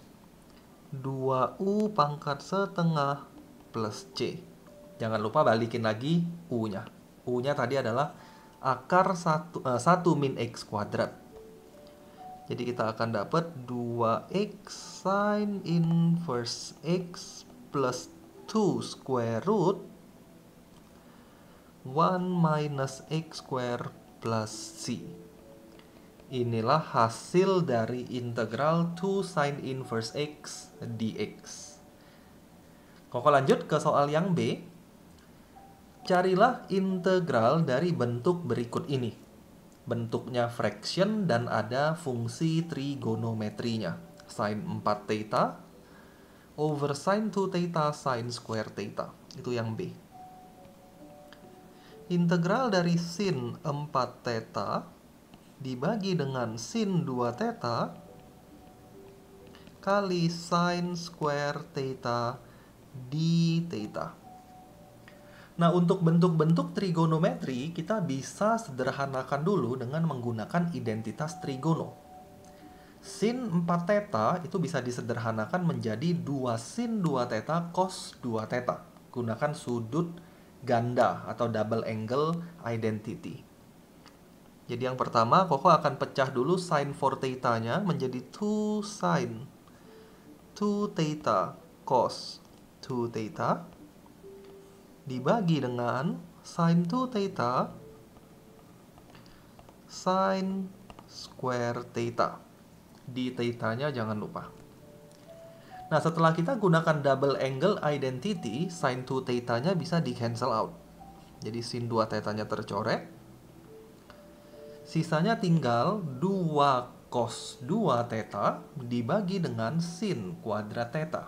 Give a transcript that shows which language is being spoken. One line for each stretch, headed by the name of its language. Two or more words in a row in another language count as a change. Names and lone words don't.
Indonesian: 2U pangkat setengah plus C. Jangan lupa balikin lagi U-nya. U-nya tadi adalah akar 1 min X kuadrat. Jadi kita akan dapat
English: 2x sin inverse x plus 2 square root 1 minus x square plus c.
Indonesian: Inilah hasil dari integral 2 sin inverse x dx. Koko lanjut ke soal yang B. Carilah integral dari bentuk berikut ini. Bentuknya fraction dan ada fungsi trigonometrinya.
English: Sin 4 theta over sin 2 theta sin square theta.
Indonesian: Itu yang B. Integral dari sin 4 theta dibagi dengan sin 2 theta kali
English: sin square theta
Indonesian: d theta. Nah, untuk bentuk-bentuk trigonometri, kita bisa sederhanakan dulu dengan menggunakan identitas trigono. Sin 4 theta itu bisa disederhanakan menjadi 2 sin 2 theta cos 2 theta. Gunakan sudut ganda atau
English: double angle identity.
Indonesian: Jadi yang pertama, Koko akan pecah dulu sin 4 theta-nya menjadi 2 sin 2 theta cos 2 theta dibagi dengan sin 2 theta sin square theta. Di theta-nya jangan lupa. Nah, setelah kita gunakan
English: double angle identity,
Indonesian: sin 2 theta-nya bisa di
English: cancel out.
Indonesian: Jadi sin 2 theta-nya tercoret. Sisanya tinggal 2 cos 2 theta dibagi dengan sin kuadrat theta.